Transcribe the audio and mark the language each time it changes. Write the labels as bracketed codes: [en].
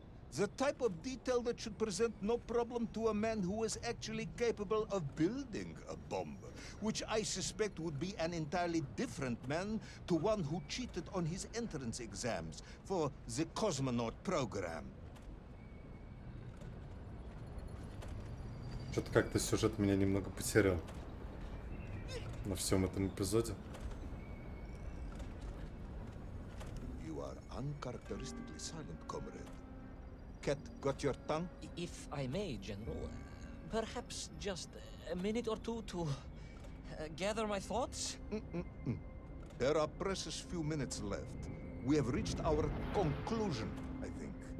[en] The type of detail that should present no problem to a man who is actually capable of building a bomb, which I suspect would be an entirely different man to one who cheated on his entrance exams for the cosmonaut program. [ru] Что-то как-то сюжет меня немного потерял на всем этом эпизоде. [en] You are uncharacteristically silent, comrade. Cat got your tongue? if I may, General, perhaps just a minute or two to gather my thoughts? There are precious few minutes left. We have reached our conclusion, I think.